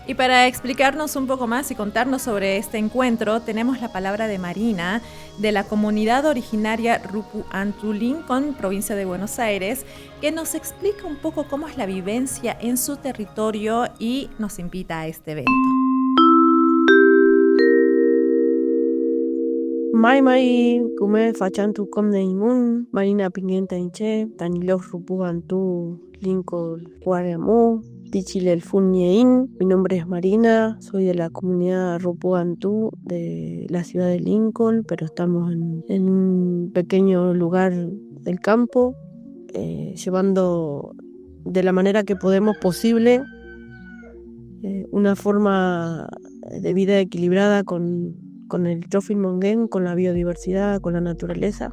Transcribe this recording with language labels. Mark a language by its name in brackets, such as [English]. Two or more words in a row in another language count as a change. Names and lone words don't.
[Spanish] Y para explicarnos un poco más y contarnos sobre este encuentro, tenemos la palabra de Marina, de la comunidad originaria Rupu Antu Lincoln, provincia de Buenos Aires, que nos explica un poco cómo es la vivencia en su territorio y nos invita a este evento. [Mapuche] Mai kume fachantu komne imun, Marina Pinguenta Inche, Tanilos Rupu Antu Lincoln Guaramu, Tichile el Funiein. [Spanish] Mi nombre es Marina, soy de la comunidad Rupu Antu de la ciudad de Lincoln, pero estamos en un pequeño lugar del campo, llevando de la manera que podemos posible una forma de vida equilibrada con el [Mapuche] Trofim Mongen, [Spanish] con la biodiversidad, con la naturaleza.